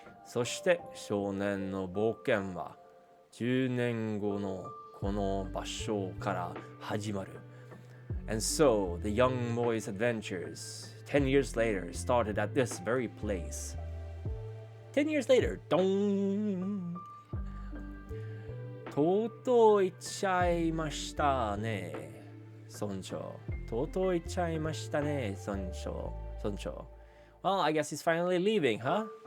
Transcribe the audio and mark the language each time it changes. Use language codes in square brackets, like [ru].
[ja] そして少年の冒険は10年後のこの場所から始まる。 [en] And so the young boy's adventures 10 years later started at this very place. 10 years later, [ja] ドーン。とうとう行っちゃいましたね。村長。とうとう行っちゃいましたね、村長。 [en] Well, I guess he's finally leaving, huh?